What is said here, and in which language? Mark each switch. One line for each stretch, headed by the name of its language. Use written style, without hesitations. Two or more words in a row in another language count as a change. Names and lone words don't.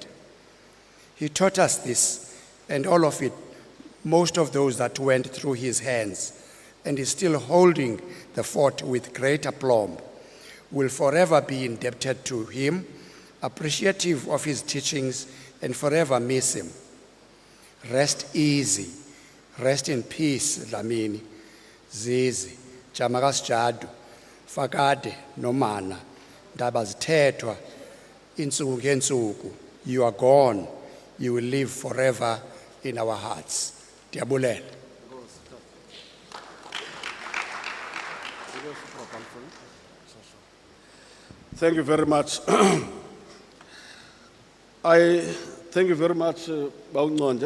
English: He taught us this, and all of it, most of those that went through his hands, and is still holding the fort with great aplomb, will forever be indebted to him, appreciative of his teachings, and forever miss him. Rest easy, rest in peace,
Xhosa: Dlamini, Zizi, Jamakas Jadu, Fakade, Nomana, Ndaba zithethwa, insuku ngensuku.
English: You are gone, you will live forever in our hearts.
Xhosa: Diabulela.
English: Thank you very much. I thank you very much, Baunonja.